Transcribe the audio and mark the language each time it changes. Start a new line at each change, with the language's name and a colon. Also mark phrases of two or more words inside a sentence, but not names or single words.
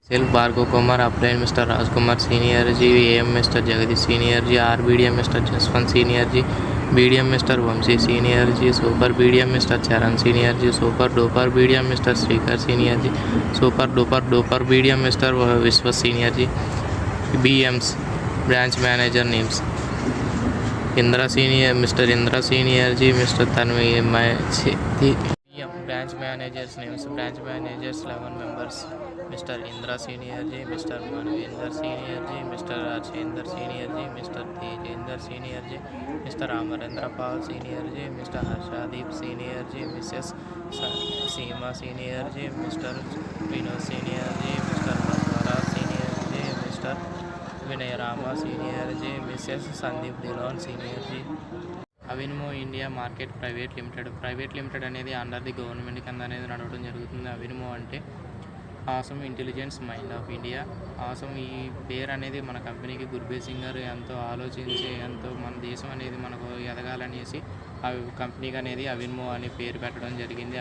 English: Sell Bhargav Kumar, upline Mister Rajkumar senior ji, AM Mister Jagdish senior ji, RBDM Mister Jaswant senior ji, BDM Mister Vanshi senior ji, super BDM Mister Charan senior ji, super duper BDM Mister Shrikar senior ji, super duper BDM Mister Vishwa senior ji. BMs branch manager names Indra senior Mister Indra senior ji, Mister Tanvi branch managers names branch managers 11 members Mr. Indra senior ji, Mr. Manvinder senior ji, Mr. Archendra senior ji, Mr. Tejendra senior ji, Mr. Amarendra Pal senior ji, Mr. Harshadeep senior ji, Mrs. Seema senior ji, Mr. Vinod senior ji, Mr. Baswara senior ji, Mr. Vinay Rama senior ji, Mrs. Sandeep Dillon senior ji.
Telugu: అవిన్మో ఇండియా మార్కెట్ ప్రైవేట్ లిమిటెడ్ అనేది
English: under the government
Telugu: కింద అనేది నడవడం జరుగుతుంది. అవిన్మో అంటే
English: Awesome Intelligence Mind of India.
Telugu: ఆసమ్ ఈ పేరు అనేది మన కంపెనీకి గుర్బేసింగ్ గారు ఎంతో ఆలోచించి ఎంతో మన దేశం అనేది మనకు ఎదగాలనేసి ఆ కంపెనీకి అనేది అవిన్మో అని పేరు పెట్టడం జరిగింది.